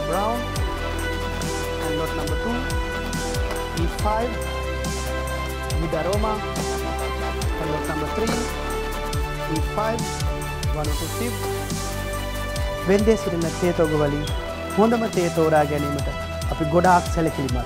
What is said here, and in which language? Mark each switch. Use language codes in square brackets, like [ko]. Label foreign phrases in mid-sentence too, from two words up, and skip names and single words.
[en] brown, and lot number 2, E5, with aroma, and lot number 3, E5, 102 tip. [si] වෙන්දේ සිටින තේ තොග වලින් හොඳම තේ තෝරා ගැනීමට අපි ගොඩාක් සැලකිලිමත්.